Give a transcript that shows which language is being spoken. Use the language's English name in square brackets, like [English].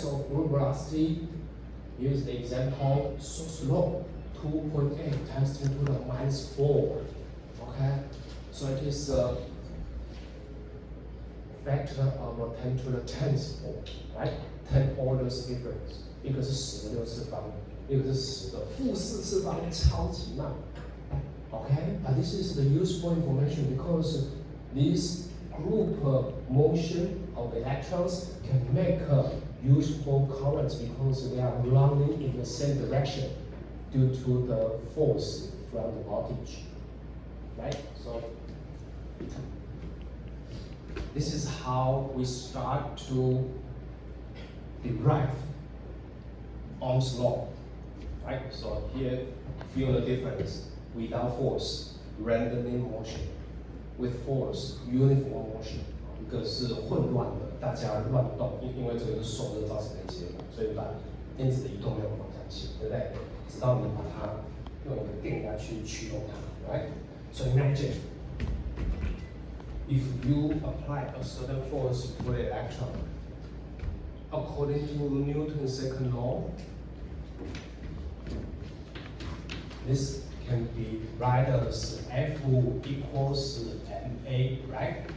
[English] So group velocity, here's the example, so slow, 2.8 times 10 to the minus 4, okay? So it is a factor of 10 to the 10th, right? 10 orders difference. [Chinese] 一个是10的6次方，一个是10的负4次方，超级慢。 [English] Okay, but this is the useful information because this group motion of electrons can make useful currents because they are running in the same direction due to the force from the voltage, right? So this is how we start to derive Ohm's law, right? So here, feel the difference. Without force, randomly motion. With force, uniform motion. [Chinese] 一个是混乱的，大家乱动，因为这个是受热造成的一结果，所以把电子的移动没有方向性，对不对？直到你把它用一个电压去驱动它 ，right? [English] So imagine if you apply a certain force to the electron, according to Newton's second law, this can be write as F equals ma, right?